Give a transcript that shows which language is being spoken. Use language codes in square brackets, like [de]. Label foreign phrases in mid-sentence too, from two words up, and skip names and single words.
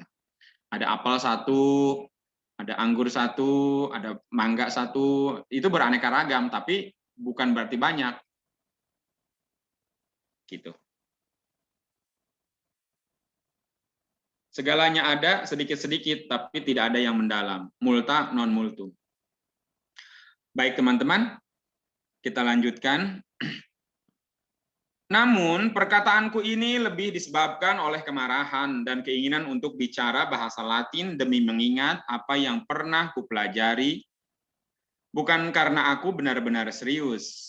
[id] Ada apel satu, ada anggur satu, ada mangga satu, itu beraneka ragam, tapi bukan berarti banyak. Gitu. Segalanya ada sedikit-sedikit, tapi tidak ada yang mendalam. [la] Multa non multum. [id] Baik teman-teman, kita lanjutkan. Namun perkataanku ini lebih disebabkan oleh kemarahan dan keinginan untuk bicara bahasa Latin demi mengingat apa yang pernah kupelajari, bukan karena aku benar-benar serius.